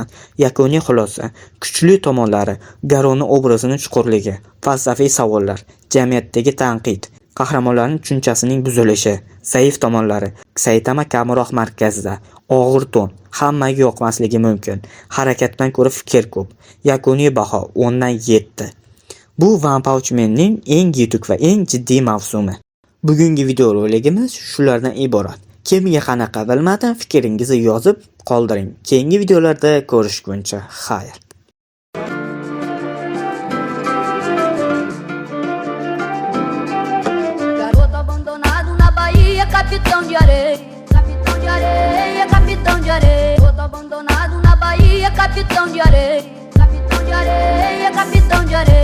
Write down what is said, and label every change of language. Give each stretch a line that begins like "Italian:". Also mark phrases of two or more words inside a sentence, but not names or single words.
Uzbek: Yakuniy xulosa: kuchli tomonlari, Garoni obrazining chuqurligi, falsafiy savollar, jamiyatdagi tanqid, qahramonlarning tushunchasining buzilishi, zaif tomonlari, Saitama kamroq markazda, og'ir ton, hammaga yoqmasligi mumkin, harakatdan ko'ra fikr ko'p. Yakuniy baho 10 dan 7. Bu One Punch Man'ning eng yetuk va eng jiddiy mavsumi. Bugungi videorolikimiz shulardan iborat. Kimga qanaqa bilmadim, fikringizni yozib qoldiring. Keyingi videolarda ko'rishguncha, xayr.
Portuguese: Garoto abandonado na Bahia, capitão de areia, capitão de areia, capitão de areia. Garoto abandonado na Bahia, capitão de areia, capitão de areia, capitão de areia.